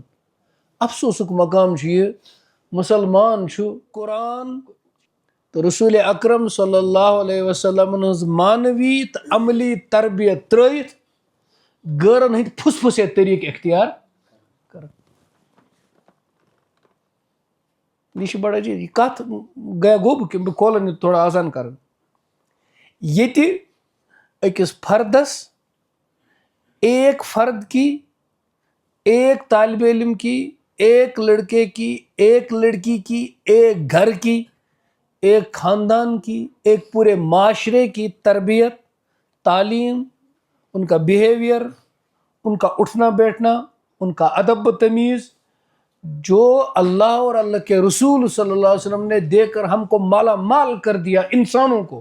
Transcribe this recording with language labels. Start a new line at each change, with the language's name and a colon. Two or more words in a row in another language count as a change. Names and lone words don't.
Kashmiri: افسوسُک مقام چھُ یہِ، مُسلمان چھُ قرآن تہٕ رسول اکرم صلی اللہ علیہ وسلمن ہٕنٛز معنوی تہٕ عملی تربیت ترٲیِتھ غٲرن ہٕنٛدۍ پھُس پھُسے طریٖقہٕ اختیار کران. یہ چھُ بڑٕ عجیٖب. یہ کتھ گوٚو بہٕ کھولن یہِ تھوڑا آسان کران. ییٚتہِ أکِس فردس،
Urdu: ایک فرد کی، ایک طالب علم کی، ایک لڑکے کی، ایک لڑکی کی، ایک گھر کی، ایک خاندان کی، ایک پورے معاشرے کی تربیت، تعلیم، ان کا بیہیویئر، ان کا اٹھنا بیٹھنا، ان کا ادب و تمیز، جو اللہ اور اللہ کے رسول
Arabic: صلی اللہ علیہ وسلم
Urdu: نے دے کر ہم کو مالا مال کر دیا انسانوں کو.